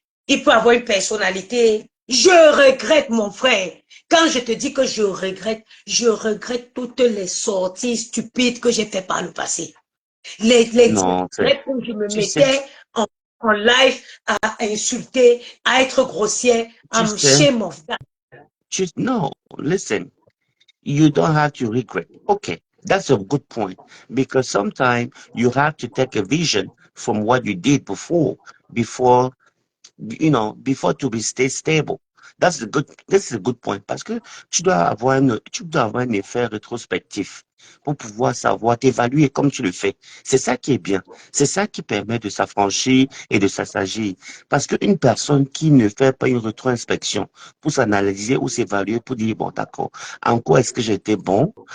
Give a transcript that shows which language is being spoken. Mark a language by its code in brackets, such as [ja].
[fr] Il peut avoir une personnalité. Je regrette, mon frère. Quand je te dis que je regrette toutes les sorties stupides que j'ai fait par le passé. Non, où je me mettais en live à insulter, à être grossière. [en] I'm shame of that. No, listen. You don't have to regret. Okay, That's a good point because sometimes you have to take a vision from what you did before before to be stay stable. This is a good point [fr] parce que tu dois avoir un effet rétrospectif pour pouvoir savoir t'évaluer comme tu le fais. C'est ça qui est bien. C'est ça qui permet de s'affranchir et de s'assagir. Parce qu'une personne qui ne fait pas une rétroinspection pour s'analyser ou s'évaluer pour dire, bon, d'accord, en quoi est-ce que j'ai été bon?